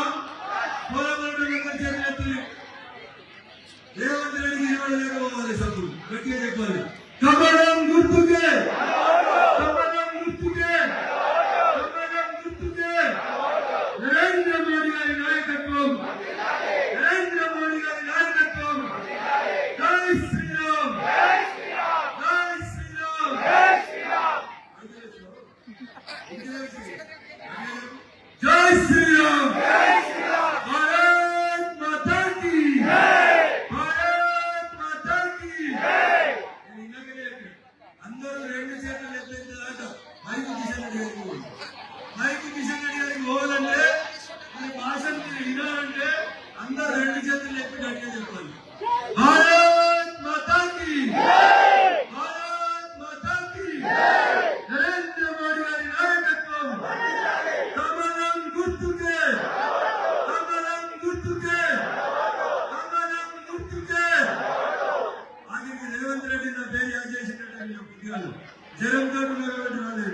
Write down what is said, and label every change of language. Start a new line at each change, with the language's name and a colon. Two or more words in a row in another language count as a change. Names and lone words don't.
Telugu: పొలం చేతులు రేవంత్ రెడ్డికి ఇవ్వలేకపోవాలి. సభ్యులు గట్టిగా చెప్పాలి. కమలం గుర్తుకే, కమలం గుర్తుకే, కమలం గుర్తుకే. నరేంద్ర మోడీ గారి నాయకత్వం, నరేంద్ర మోడీ గారి నాయకత్వం. జై శ్రీరామ్, జై శ్రీరామ్, జై శ్రీరామ్, జై శ్రీరామ్.
Hindi: भारत माता की जय, भारत माता की जय.
Telugu: అందరూ 2 చేతులు ఎత్తేదాట మైకు కిషన్ రెడ్డి గారికి పోవాలి. మైకు కిషన్ రెడ్డి గారికి పోవాలంటే మన భాషను మీరు వినాలంటే అందరూ 2 చేతులు ఎత్తి గట్టిగా చెప్పాలి.
Hindi: भारत माता की जय, भारत माता की जय.
Telugu: నరేంద్ర మోడీ గారి నాయకత్వం. కమలం గుర్తుకే, కమలం గుర్తుకే, కమలం గుర్తుకే. ఆఖరికి రేవంత్ రెడ్డి నా పేరు యాడ్ చేసినట్టు పుస్తకాలు జ్వరంతో రాలేదు.